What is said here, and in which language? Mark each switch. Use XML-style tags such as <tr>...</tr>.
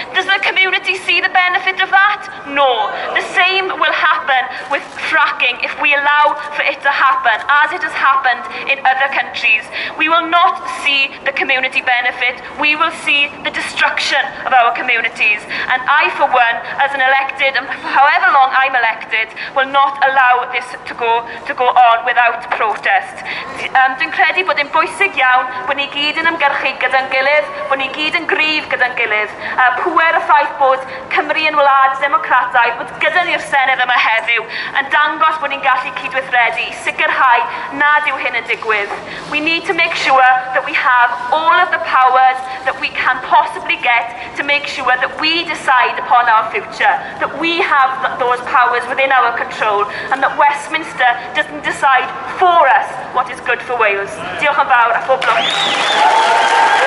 <en>Does the community see the benefit of that? No. The same will happen with fracking if we allow for it to happen, as it has happened in other countries. We will not see the community benefit. We will see the destruction of our communities. And I, for one, as an elected, and for however long I'm elected, will not allow this to go on without protest.</en> <cy>Dwi'n credu bod yn bwysig iawn bod ni gyd yn ymgyrchu gyda'n gilydd, bod ni gyd yn gryf gyda'n gilydd. Pwer y ffaith bod Cymru yn wlad democrataidd, bod gyda ni'r Senedd yma heddiw, yn dangos bod ni'n gallu cydweithredu, sicrhau nad yw hyn yn digwydd.</cy> <en>We need to make sure that we have all of the powers that we can possibly get to make sure that we decide upon our future, that we have those powers within our control, and that Westminster doesn't decide for us what is good for Wales.</en> <cy>Diolch yn fawr a phob lwc.</cy>